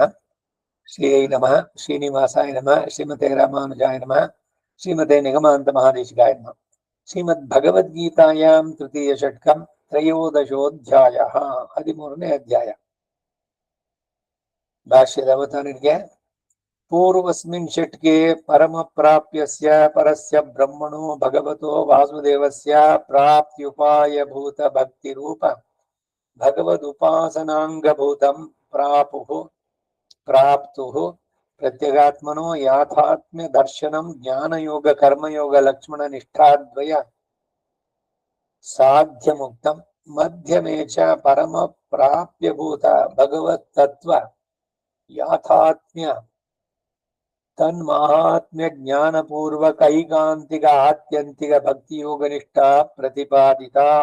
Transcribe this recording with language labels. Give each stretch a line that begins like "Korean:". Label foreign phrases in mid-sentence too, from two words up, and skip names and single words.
Sanskrit: ಶ್ರೀ ನಮಃ, ಶ್ರೀನಿವಾಸಾಯ ನಮಃ, ಶ್ರೀಮತೆ ರಾಮಾನುಜಾಯ ನಮಃ, ಶ್ರೀಮತೆ ನಿಗಮಾಂತ ಮಹಾದೇಶಿಕಾಯ ನಮಃ. ಶ್ರೀಮದ್ ಭಗವದ್ಗೀತಾಯಾಂ ತೃತೀಯ ಷಟ್ಕಂ ತ್ರಯೋದಶೋಧ್ಯಾಯ,
Kannada: 13ನೇ ಅಧ್ಯಾಯ. ಭಾಷ್ಯದ ಅವತಾರನಿಗೆ
Sanskrit: ಪೂರ್ವಸ್ಮಿನ್ ಷಟ್ಕೆ ಪರಮ ಪ್ರಾಪ್ಯಸ್ಯ ಪರಸ್ಯ ಬ್ರಹ್ಮಣೋ ಭಗವತೋ ವಾಸುದೇವಸ್ಯ ಪ್ರಾಪ್ತ್ಯುಪಾಯಭೂತ ಭಕ್ತಿ ರೂಪ ಭಗವದುಪಾಸನಾಂಗಭೂತಂ ಪ್ರಾಪ್ತುಃ ಪ್ರತ್ಯಗಾತ್ಮನೋ ಯಾಥಾತ್ಮ್ಯ ದರ್ಶನಂ ಜ್ಞಾನಯೋಗ ಕರ್ಮಯೋಗ ಲಕ್ಷ್ಮಣ ನಿಷ್ಠಾದ್ವಯ ಸಾಧ್ಯ ಮುಕ್ತಂ ಮಧ್ಯಮೇ ಚ ಪರಮ ಪ್ರಾಪ್ಯಭೂತ ಭಗವತ್ ತತ್ವ ಯಾಥಾತ್ಮ್ಯ ತನ್ಮಹಾತ್ಮ್ಯ ಜ್ಞಾನಪೂರ್ವಕ ಐಕಾಂತಿಕ ಆತ್ಯಂತಿಕ ಭಕ್ತಿಯೋಗ ನಿಷ್ಠಾ ಪ್ರತಿಪಾದಿತ.